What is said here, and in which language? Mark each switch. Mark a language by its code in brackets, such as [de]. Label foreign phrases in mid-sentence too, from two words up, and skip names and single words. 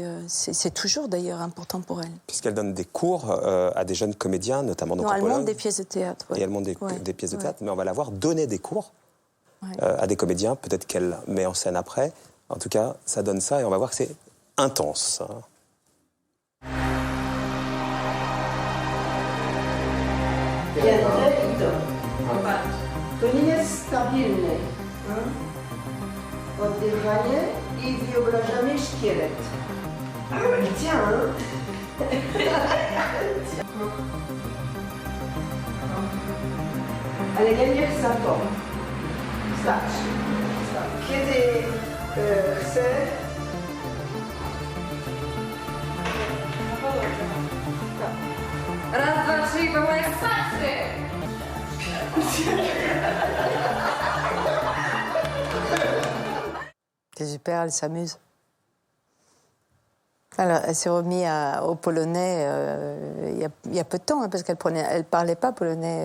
[fr] c'est toujours d'ailleurs important pour elle. Puisqu'elle donne des cours à des jeunes comédiens, notamment donc en Pologne. Elle monte des pièces de théâtre. Et elle monte des pièces de théâtre, mais on va la voir donner des cours à des comédiens. Peut-être qu'elle met en scène après. En tout cas, ça donne ça et on va voir que c'est intense. [pl] To nie jest stabilne. Oddychanie i wyobrażamy szkielet. Gdzie? Ale ja nie chcę to. Starczy. Kiedy chcę... Raz, dwa, trzy i było jak spacy! [fr] C'est super, elle s'amuse. Alors, elle s'est remise au polonais il y a peu de temps, parce qu'elle parlait pas polonais.